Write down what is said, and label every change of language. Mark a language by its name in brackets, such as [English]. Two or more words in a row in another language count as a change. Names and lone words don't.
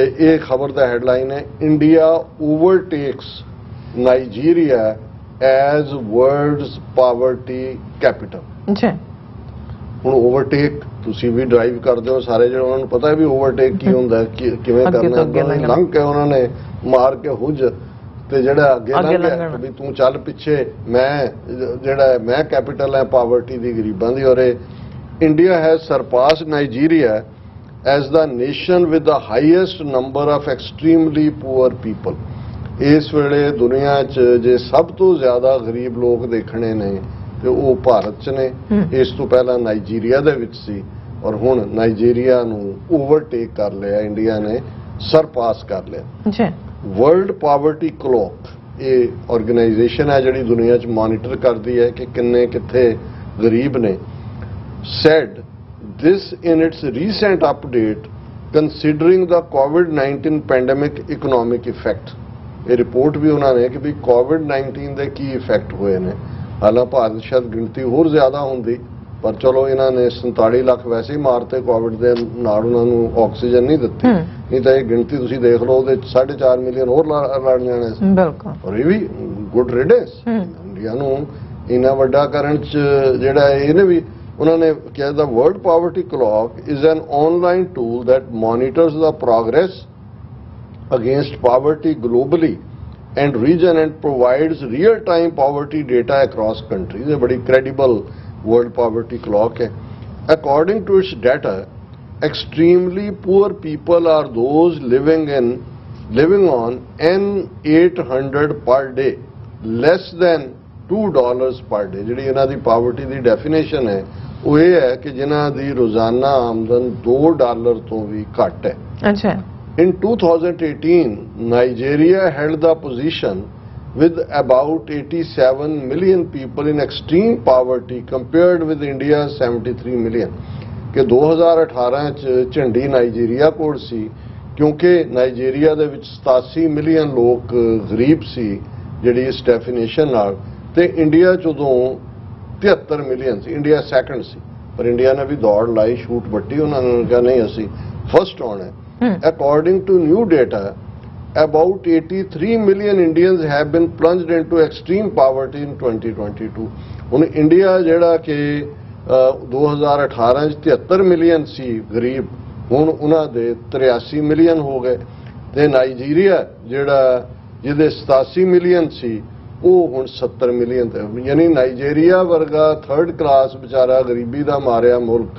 [Punjabi] ਇਹ ਖਬਰ ਦਾ ਹੈਡਲਾਈਨ ਹੈ [English] India overtakes Nigeria as world's poverty capital [Punjabi] ਹੁਣ ਓਵਰਟੇਕ ਤੁਸੀਂ ਵੀ ਡਰਾਈਵ ਕਰਦੇ ਹੋ ਸਾਰੇ ਜਿਹੜੇ ਉਹਨਾਂ ਨੂੰ ਪਤਾ ਹੈ ਵੀ ਓਵਰਟੇਕ ਕੀ ਹੁੰਦਾ ਕਿਵੇਂ ਕਰਨਾ ਲੰਘ ਕੇ ਉਹਨਾਂ ਨੇ ਮਾਰ ਕੇ ਹੁੱਜ ਤੇ ਜਿਹੜਾ ਅੱਗੇ ਲੰਘ ਗਿਆ ਵੀ ਤੂੰ ਚੱਲ ਪਿੱਛੇ ਮੈਂ ਕੈਪੀਟਲ ਹੈ ਪਾਵਰਟੀ ਦੀ ਗਰੀਬਾਂ ਦੀ ਔਰ [English] India has surpassed Nigeria as the nation with the highest number of extremely poor people. [Punjabi] ਇਸ ਵੇਲੇ ਦੁਨੀਆ 'ਚ ਜੇ ਸਭ ਤੋਂ ਜ਼ਿਆਦਾ ਗਰੀਬ ਲੋਕ ਦੇਖਣੇ ਨੇ ਤੇ ਉਹ ਭਾਰਤ 'ਚ ਨੇ ਇਸ ਤੋਂ ਪਹਿਲਾਂ ਨਾਈਜੀਰੀਆ ਦੇ ਵਿੱਚ ਸੀ ਔਰ ਹੁਣ ਨਾਈਜੀਰੀਆ ਨੂੰ ਓਵਰਟੇਕ ਕਰ ਲਿਆ ਇੰਡੀਆ ਨੇ ਸਰਪਾਸ ਕਰ ਲਿਆ ਵਰਲਡ ਪਾਵਰਟੀ ਕਲੌਕ ਇਹ ਆਰਗੇਨਾਈਜੇਸ਼ਨ ਹੈ ਜਿਹੜੀ ਦੁਨੀਆ 'ਚ ਮੋਨੀਟਰ ਕਰਦੀ ਹੈ ਕਿ ਕਿੰਨੇ ਕਿੱਥੇ ਗਰੀਬ ਨੇ [English] said this in its recent update considering the COVID-19 pandemic economic effect [Punjabi] ਇਹ ਰਿਪੋਰਟ ਵੀ ਉਹਨਾਂ ਨੇ ਕਿ ਵੀ COVID-19 ਦੇ ਕੀ ਇਫੈਕਟ ਹੋਏ ਨੇ ਹਾਲਾਂ ਭਾਰਤ ਸ਼ਾਇਦ ਗਿਣਤੀ ਹੋਰ ਜ਼ਿਆਦਾ ਹੁੰਦੀ ਪਰ ਚਲੋ ਇਹਨਾਂ ਨੇ 47 ਲੱਖ ਵੈਸੇ ਹੀ ਮਾਰਤੇ ਕੋਵਿਡ ਦੇ ਨਾਲ ਉਹਨਾਂ ਨੂੰ ਆਕਸੀਜਨ ਨਹੀਂ ਦਿੱਤੀ ਨਹੀਂ ਤਾਂ ਇਹ ਗਿਣਤੀ ਤੁਸੀਂ ਦੇਖ ਲਓ ਉਹਦੇ 4.5 ਮਿਲੀਅਨ ਹੋਰ ਲੜ ਜਾਣੇ ਸੀ ਬਿਲਕੁਲ ਔਰ ਇਹ ਵੀ [English] good riddance [Punjabi] ਇੰਡੀਆ ਨੂੰ ਇੰਨਾ ਵੱਡਾ ਕਰਨ 'ਚ ਜਿਹੜਾ ਇਹਨੇ ਵੀ ਉਹਨਾਂ ਨੇ ਕਿਹਾ ਦਾ [English] World Poverty Clock is an online tool that monitors the progress against poverty globally and region and provides real-time poverty data across countries. A very credible world poverty clock hai. According to its data, extremely poor people are those living on N800 per day, less than $2 per day. [Punjabi] ਜਿਹੜੀ ਇਹਨਾਂ ਦੀ ਪਾਵਰਟੀ ਦੀ ਡੈਫੀਨੇਸ਼ਨ ਹੈ ਉਹ ਇਹ ਹੈ ਕਿ ਜਿਨ੍ਹਾਂ ਦੀ ਰੋਜ਼ਾਨਾ ਆਮਦਨ $2 ਤੋਂ ਵੀ ਘੱਟ ਹੈ ਅੱਛਾ [English] In 2018, Nigeria held the position with about 87 million people in extreme poverty compared with India's 73 million. [Punjabi] ਕਿ 2018 ਚ ਝੰਡੀ ਨਾਈਜੀਰੀਆ ਕੋਲ ਸੀ ਕਿਉਂਕਿ ਨਾਈਜੀਰੀਆ ਦੇ ਵਿੱਚ 87 ਮਿਲੀਅਨ ਲੋਕ ਗਰੀਬ ਸੀ ਜਿਹੜੀ ਇਸ ਡੈਫੀਨੇਸ਼ਨ ਨਾਲ ਤੇ ਇੰਡੀਆ ਚ ਉਦੋਂ 73 ਮਿਲੀਅਨ ਸੀ ਇੰਡੀਆ ਸੈਕੰਡ ਸੀ ਪਰ ਇੰਡੀਆ ਨੇ ਵੀ ਦੌੜ ਲਾਈ ਸ਼ੂਟ ਵੱਟੀ ਉਹਨਾਂ ਨੇ ਕਿਹਾ ਨਹੀਂ ਅਸੀਂ ਫਸਟ ਆਉਣਾ ਹੈ [English] According to new data, about 83 million Indians have been plunged into extreme poverty in 2022. [Punjabi] ਹੁਣ ਇੰਡੀਆ ਜਿਹੜਾ ਕਿ 2018 ਚ 73 ਮਿਲੀਅਨ ਸੀ ਗਰੀਬ ਹੁਣ ਉਹਨਾਂ ਦੇ 83 ਮਿਲੀਅਨ ਹੋ ਗਏ ਤੇ ਨਾਈਜੀਰੀਆ ਜਿਹੜਾ ਜਿਹਦੇ 87 ਮਿਲੀਅਨ ਸੀ ਉਹ ਹੁਣ 70 ਮਿਲੀਅਨ ਤੇ, ਯਾਨੀ ਨਾਈਜੀਰੀਆ ਵਰਗਾ 3rd ਕਲਾਸ ਵਿਚਾਰਾ ਗਰੀਬੀ ਦਾ ਮਾਰਿਆ ਮੁਲਕ,